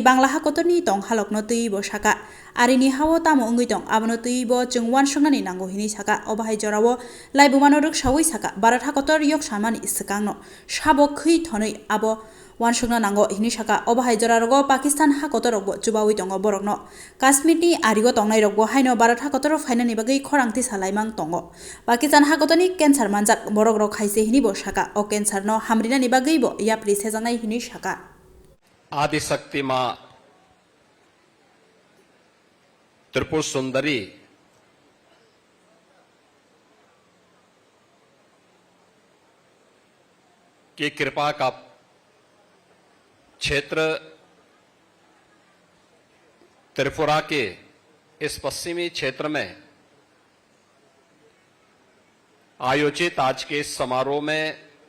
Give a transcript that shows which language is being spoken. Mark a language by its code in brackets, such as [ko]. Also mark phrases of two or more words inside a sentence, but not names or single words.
[trp] bangla ha kotorni tong halokno tui bo shaka arini hawo tamo ongui tong abono tui bo chungwan sungnani nango hini saka obahai jorawo laibumano ruk sawi saka Bharat ha kotor yok samani sakangno sabo khui thonoi abo wansungna nango hini saka obahai jorarogo Pakistan ha kotorokbo chubawi tongo borokno Kashmir ni arigo tongnai rokbo haino Bharat ha kotor fainani bagai khorangti salaimang tongo Pakistan ha kotoni cancer manjak borok rok khaise hini bo saka o cancer no hamrinani bagai bo yapri sejangai hini saka [hi] आदि शक्ति मां त्रिपुर सुंदरी की कृपा का क्षेत्र त्रिपुरा के इस पश्चिमी क्षेत्र में आयोजित आज के इस समारोह में